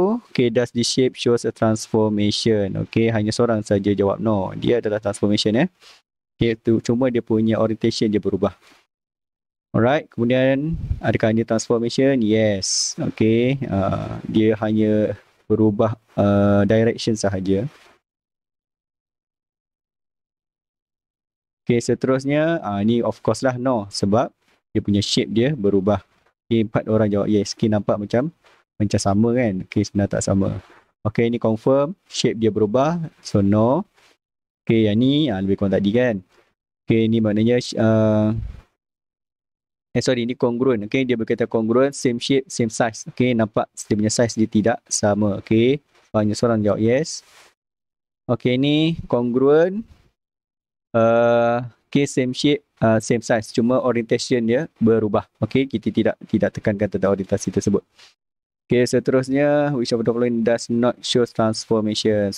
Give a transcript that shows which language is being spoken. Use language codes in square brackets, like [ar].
[en] Okay, does the shape shows a transformation? [ms] Okay, hanya seorang saja jawab no. Dia adalah transformation Okay, cuma dia punya orientation dia berubah. Alright, kemudian adakah ini transformation? Yes. Okay, dia hanya berubah direction sahaja. Okay, seterusnya ni [en] of course [ms] lah no, sebab dia punya shape dia berubah. Okay, 4 orang jawab yes. Okay, nampak macam sama kan? Okay, sebenarnya tak sama. Okay, ini confirm shape dia berubah, so no. Okay, yang ni lebih kurang tadi kan? Okay, ini maknanya ini congruent. Okay, dia berkata congruent, [en] same shape, same size. [ms] Okay, nampak dia punya size dia tidak sama. Okay, hanya seorang jawab yes. Okay, ini congruent. [en] Okay, same shape, same size. [ms] Cuma orientation dia berubah. Okay, kita tidak tekankan tentang orientasi tersebut. [en] Okay, [ms] seterusnya, [en] which of the following does not show transformation?